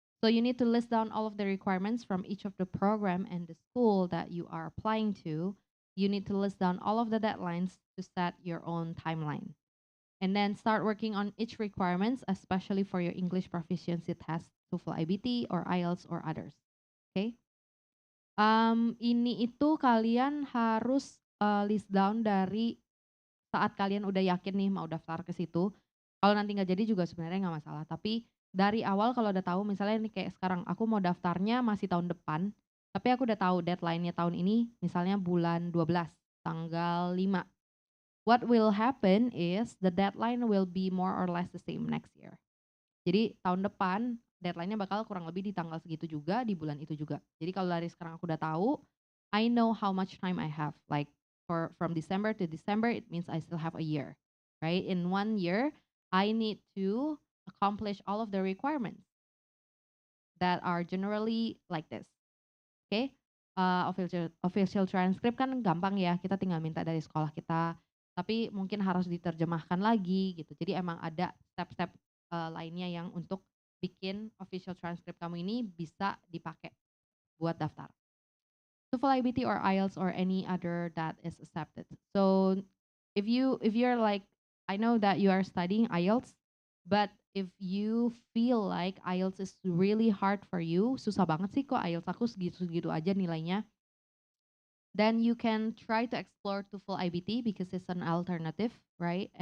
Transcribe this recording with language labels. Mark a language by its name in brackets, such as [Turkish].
[English] So you need to list down all of the requirements from each of the program and the school that you are applying to. You need to list down all of the deadlines to set your own timeline. And then start working on each requirements, especially for your English proficiency test, TOEFL IBT, or IELTS, or others. Okay? [Indonesian] Ini itu kalian harus list down dari saat kalian udah yakin nih mau daftar ke situ. Kalau nanti nggak jadi juga sebenarnya nggak masalah. Tapi dari awal kalau udah tahu, misalnya nih kayak sekarang aku mau daftarnya masih tahun depan, tapi aku udah tahu deadline-nya tahun ini, misalnya bulan 12, tanggal 5. [English] What will happen is the deadline will be more or less the same next year. [Indonesian] Jadi tahun depan deadline-nya bakal kurang lebih di tanggal segitu juga, di bulan itu juga. Jadi kalau dari sekarang aku udah tahu, I know how much time I have. [English] Like from December to December, it means I still have a year, right? In 1 year, I need to accomplish all of the requirements that are generally like this. [Indonesian] Okay? Official transcript kan gampang ya, kita tinggal minta dari sekolah kita. Tapi mungkin harus diterjemahkan lagi gitu. Jadi emang ada step-step lainnya yang untuk bikin official transcript kamu ini bisa dipakai buat daftar. [English] TOEFL IBT or IELTS or any other that is accepted. So if you're like, I know that you are studying IELTS, but if you feel like IELTS is really hard for you, susah banget sih kok IELTS aku segitu-segitu aja nilainya, then you can try to explore TOEFL IBT because it's an alternative, right?